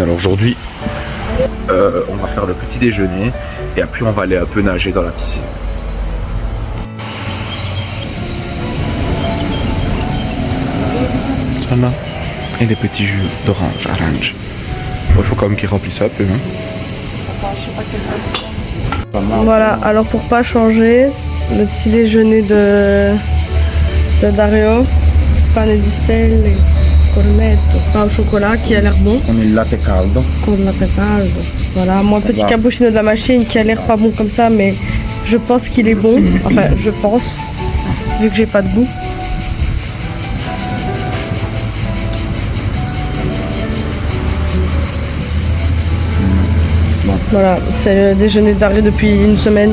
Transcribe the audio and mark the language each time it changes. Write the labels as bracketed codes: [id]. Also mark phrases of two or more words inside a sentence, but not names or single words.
[fr] Alors aujourd'hui, on va faire le petit déjeuner et après on va aller un peu nager dans la piscine. Voilà. Et des petits jus d'orange, orange. Bon, il faut quand même qu'ils remplissent ça un peu. Hein. Voilà, alors pour pas changer, le petit déjeuner de Dario, pane di stelle, cornetto, pain au chocolat qui a l'air bon. [it] Con il latte caldo. Con le latte caldo. [fr] Voilà, moi petit cappuccino de la machine qui a l'air pas bon comme ça, mais je pense qu'il est bon. Enfin, je pense, vu que j'ai pas de goût. Voilà, c'est le déjeuner de Dario depuis une semaine.